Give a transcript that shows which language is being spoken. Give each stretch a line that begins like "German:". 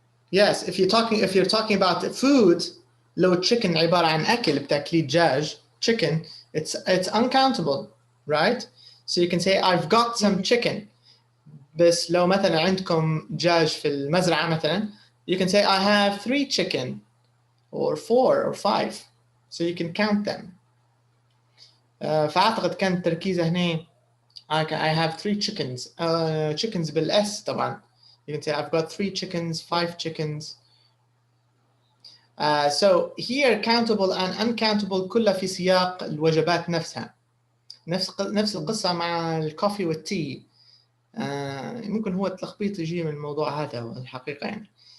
English: Yes, if you're talking about food, لو chicken
Arabic: عبارة عن أكل بتاكلي دجاج,
English: chicken, it's uncountable, right? So you can say I've got some chicken.
Arabic: بس لو مثلا عندكم دجاج في المزرعة مثلا,
English: you can say I have 3 chicken or 4 or 5. So you can count them.
Arabic: فأعتقد كان التركيز هنا
English: I have 3 chickens. Chickens
Arabic: بالS طبعا.
English: You can say I've got 3 chickens, 5 chickens. So here countable and uncountable
Arabic: كلها في سياق الوجبات نفسها. نفس القصة مع الكوفي والتي. ممكن هو التلخبيط يجي من الموضوع هذا الحقيقة يعني.